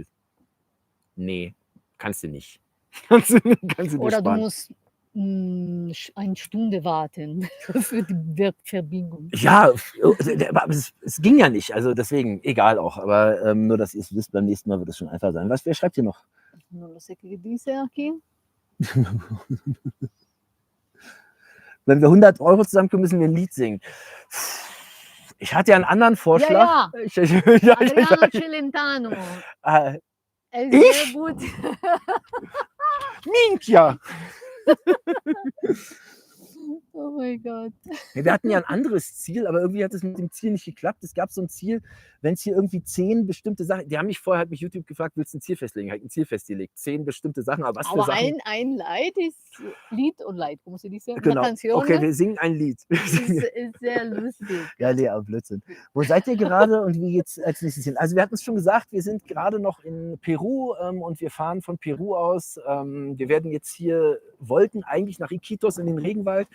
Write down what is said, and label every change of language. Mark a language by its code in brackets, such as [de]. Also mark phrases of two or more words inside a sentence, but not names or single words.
[de] Nee, kannst du nicht. Kannst du dir Oder du sparen. musst eine Stunde warten für die Verbindung. Ja, aber es ging ja nicht. Also deswegen, egal auch. Aber nur, dass ihr es wisst, beim nächsten Mal wird es schon einfach sein. Wer schreibt hier noch? [es] No lo sé qué dice aquí. [de] Wenn wir 100 € zusammenkommen, müssen wir ein Lied singen. Ich hatte ja einen anderen Vorschlag. Ja. Ja, Adriano Celentano. Ich? Sehr gut. Mientja. Oh mein Gott. Wir hatten ja ein anderes Ziel, aber irgendwie hat es mit dem Ziel nicht geklappt. Es gab so ein Ziel, wenn es hier irgendwie 10 bestimmte Sachen, die haben mich vorher, hat mich YouTube gefragt, willst du ein Ziel festlegen? Habe ich ein Ziel festgelegt, 10 bestimmte Sachen, aber was für Aber Sachen? ein Lied ist Lied und Lied, [es] como se dice? Una [de] Genau. [es] canción [de] Okay, wir singen ein Lied. ist sehr lustig. Ja, nee, aber Blödsinn. Wo seid ihr gerade und wie geht's als nächstes hin? Also wir hatten es schon gesagt, wir sind gerade noch in Peru und wir fahren von Peru aus. Wir werden jetzt hier, wollten eigentlich nach Iquitos in den Regenwald.